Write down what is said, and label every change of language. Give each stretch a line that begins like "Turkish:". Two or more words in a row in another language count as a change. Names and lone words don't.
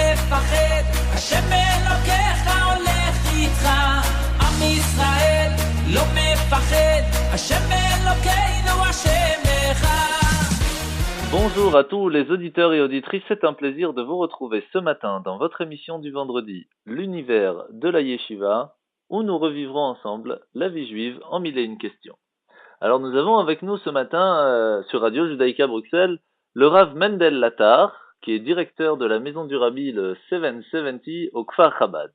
Hebrew: מפחד, השם אלוקיך הולך איתך, עם ישראל לא מפחד, השם אלוקינו השם אחד.
French: Bonjour à tous les auditeurs et auditrices, c'est un plaisir de vous retrouver ce matin dans votre émission du vendredi, l'univers de la Yeshiva, où nous revivrons ensemble la vie juive en mille et une questions. Alors nous avons avec nous ce matin sur Radio Judaïka Bruxelles le Rav Mendel Latar, qui est directeur de la maison du Rabbi le 770 au Kfar Chabad.